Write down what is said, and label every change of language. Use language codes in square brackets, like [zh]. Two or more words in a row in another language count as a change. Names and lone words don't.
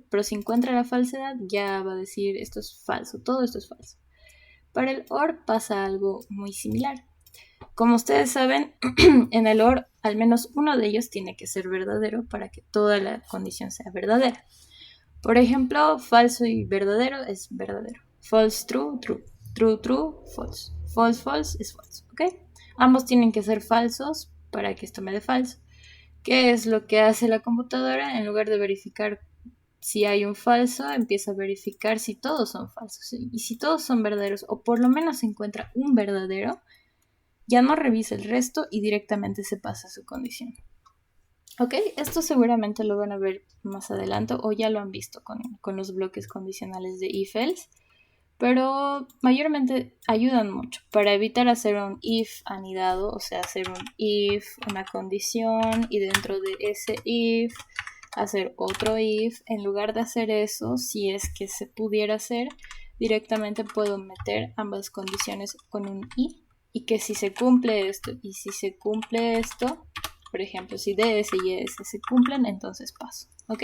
[es] Pero si encuentra la falsedad, ya va a decir, esto es falso, todo esto es falso. Para el OR pasa algo muy similar. Como ustedes saben, en el OR al menos uno de ellos tiene que ser verdadero para que toda la condición sea verdadera. Por ejemplo, falso y verdadero es verdadero. [en] False, true, true. True, true, false. False, false es false, ¿ok? [es] Ambos tienen que ser falsos para que esto me dé falso. ¿Qué es lo que hace la computadora? En lugar de verificar si hay un falso, empieza a verificar si todos son falsos. Y si todos son verdaderos, o por lo menos se encuentra un verdadero, ya no revisa el resto y directamente se pasa a su condición. Ok, esto seguramente lo van a ver más adelante o ya lo han visto con los bloques condicionales de if-else, pero mayormente ayudan mucho para evitar hacer un if anidado, o sea, hacer un if, una condición y dentro de ese if hacer otro if. En lugar de hacer eso, si es que se pudiera hacer, directamente puedo meter ambas condiciones con un y que si se cumple esto y si se cumple esto, por ejemplo, si DS y ES se cumplen, entonces paso, ¿ok?